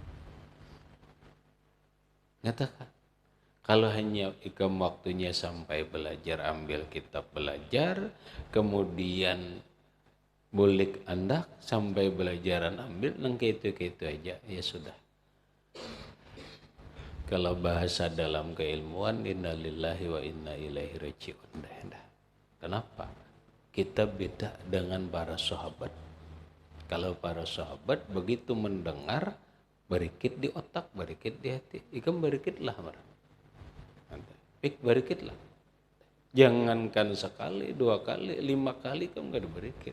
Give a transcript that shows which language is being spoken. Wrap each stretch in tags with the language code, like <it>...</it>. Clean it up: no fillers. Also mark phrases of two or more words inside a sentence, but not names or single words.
<bjn>Nyatakan, kalau hanya ikam waktunya sampai belajar, ambil kitab belajar, kemudian bulik andak sampai belajaran ambil, nang itu aja,</bjn> <id>ya sudah. Kalau bahasa dalam keilmuan,</id> <ar>إنا لله وإنا إليه راجعون.</ar> <id>Kenapa? Kita beda dengan para sahabat. Kalau para sahabat begitu mendengar, berikit di otak, berikit di hati.</id> <bjn>Ikam berikitlah marah. Berikitlah.</bjn> <id>Jangankan sekali, 2 kali, 5 kali kamu gak berikit.</id>